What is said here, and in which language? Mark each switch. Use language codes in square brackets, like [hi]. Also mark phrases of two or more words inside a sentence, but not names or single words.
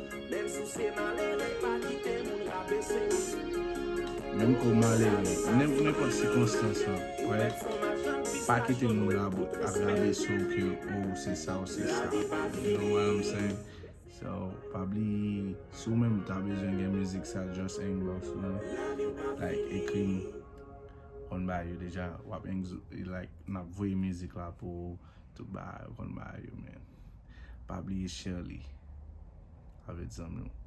[ht] Menm si ou se malere, pa kite moun rapese. Menm kou malere, nenpòt sikonstans la, wè. Pa kite moun la bo-, ap rabese ou ke, ou se sa, ou se sa. [en] You know what I'm saying? So, [ht] pa bli, si ou menm ta bezwen gen mizik sa, [en] just inbox [ht] nou. Like, ekri nou. Konn ba yo deja, w ap enz-, like, n ap voye mizik la pou tout ba yo, konn ba yo, men. Pa bli share li. Avèk zanmi nou.